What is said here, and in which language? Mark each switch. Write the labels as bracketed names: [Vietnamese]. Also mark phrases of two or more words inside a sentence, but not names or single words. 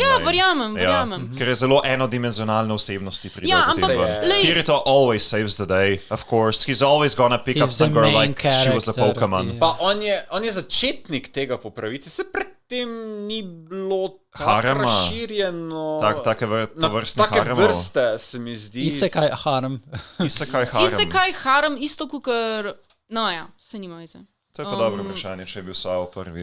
[Slovenian] Ja, verjamem. Ker je zelo enodimenzionalne osebnosti pri [English] Kirito always saves the day, of course. He's always gonna pick up some girl like she was a Pokemon. [Slovenian] Pa on je začetnik tega po pravici, se predtem ni bilo tako razširjeno. Take vrste se mi zdi. Isekaj harem, isto kukor... No ja, se nima veze. To je pa dobro vprašanje, če je bil Sao prvi.